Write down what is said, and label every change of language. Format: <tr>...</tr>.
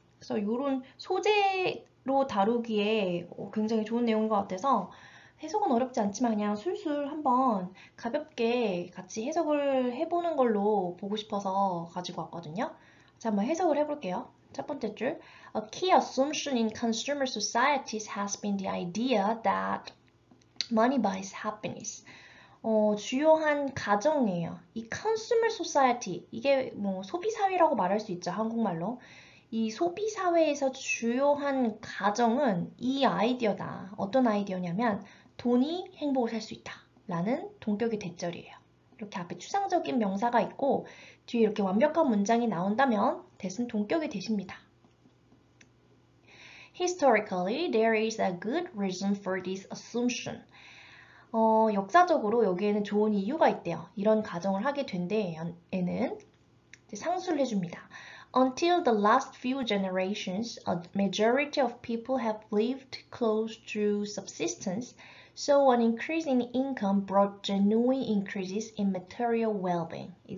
<ko>그래서 이런 소재로 다루기에 굉장히 좋은 내용인 것 같아서 해석은 어렵지 않지만 그냥 술술 한번 가볍게 같이 해석을 해보는 걸로 보고 싶어서 가지고 왔거든요. 자, 한번 해석을 해볼게요. 첫 번째 줄.</ko> <en>A key assumption in consumer societies has been the idea that money buys happiness.</en> <ko>주요한 가정이에요. 이 consumer society, 이게 뭐 소비사회라고 말할 수 있죠, 한국말로. 이 소비사회에서 주요한 가정은 이 아이디어다. 어떤 아이디어냐면 돈이 행복을 살 수 있다. 라는 동격의 대절이에요. 이렇게 앞에 추상적인 명사가 있고 뒤에 이렇게 완벽한 문장이 나온다면 대신 동격이 되십니다.</ko> <en>Historically, there is a good reason for this assumption.</en> <ko>역사적으로 여기에는 좋은 이유가 있대요. 이런 가정을 하게 된 데에는 상수를 해줍니다.</ko> <en>Until the last few generations, a majority of people have lived close to subsistence, so an increase in income brought genuine increases in material well-being.</en>